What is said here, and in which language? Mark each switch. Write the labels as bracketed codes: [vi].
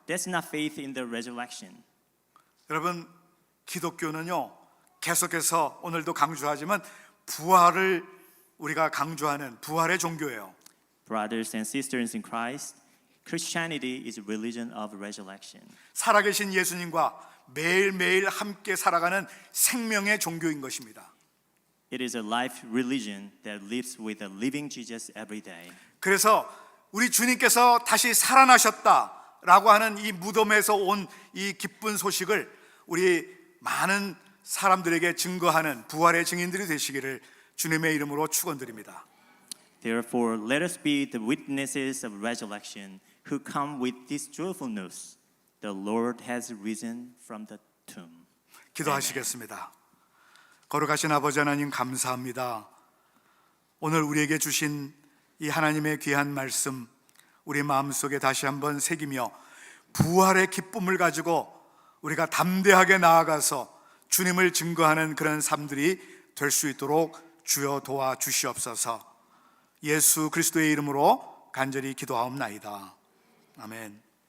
[en] That's not faith in the resurrection. [ko] 여러분, 기독교는요, 계속해서 오늘도 강조하지만 부활을 우리가 강조하는 부활의 종교예요. [en] Brothers and sisters in Christ, Christianity is a religion of resurrection. [ko] 살아계신 예수님과 매일매일 함께 살아가는 생명의 종교인 것입니다. [en] It is a life religion that lives with a living Jesus every day. [ko] 그래서 우리 주님께서 다시 살아나셨다라고 하는 이 무덤에서 온 이 기쁜 소식을 우리 많은 사람들에게 증거하는 부활의 증인들이 되시기를 주님의 이름으로 축원드립니다. [en] Therefore, let us be the witnesses of resurrection who come with this joyful news. The Lord has risen from the tomb. [ko] 기도하시겠습니다. 거룩하신 아버지 하나님, 감사합니다. 오늘 우리에게 주신 이 하나님의 귀한 말씀, 우리 마음속에 다시 한번 새기며 부활의 기쁨을 가지고 우리가 담대하게 나아가서 주님을 증거하는 그런 삶들이 될 수 있도록 주여 도와주시옵소서. 예수 그리스도의 이름으로 간절히 기도하옵나이다. 아멘.